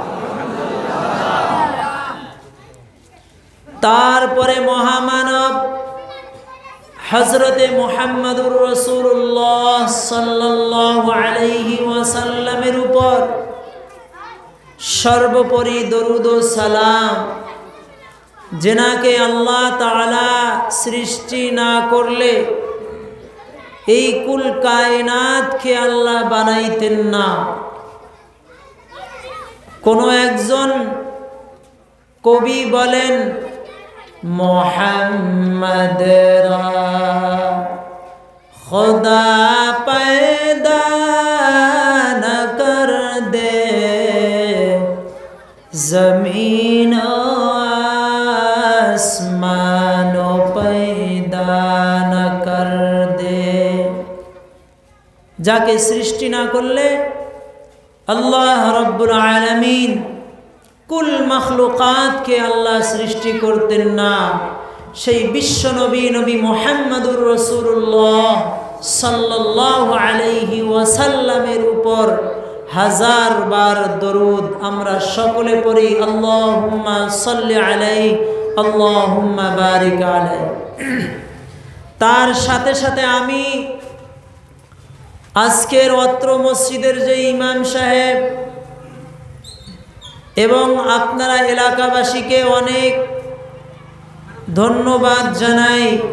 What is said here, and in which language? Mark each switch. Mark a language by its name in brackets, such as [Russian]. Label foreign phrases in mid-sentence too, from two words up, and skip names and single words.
[Bangla] তারপরে মহামানব হযরতে [Arabic] محمد رسول الله صلى الله عليه وسلم [Bangla] উপর সর্বোপরি দরুদ ও সালাম, যেনাকে আল্লাহ তাআলা সৃষ্টি না করলে এই কুল কায়নাতকে আল্লাহ বানাইতেন না। কোনো একজন কবি বলেন, মোহাম্মদ রা [Hindi] खुदा पैदा न कर दे जमीन आसमान पैदा न कर दे। [Bangla] যাকে সৃষ্টি না করলে আল্লাহ [Arabic] رب العالمين [Bangla] কুল মখলুকাত কে আল্লাহ সৃষ্টি করতেন না। সেই বিশ্ব নবী নবী [Arabic] محمد رسول الله صلى الله عليه وسلم [Bangla] উপর হাজার বার দরুদ আমরা সকলে পড়ি। [Arabic] اللهم صل عليه اللهم بارك عليه. [Bangla] তার সাথে সাথে আমি আজকের অত্র মসজিদের যে ইমাম সাহেব এবং আপনারা এলাকাবাসীকে অনেক ধন্যবাদ জানাই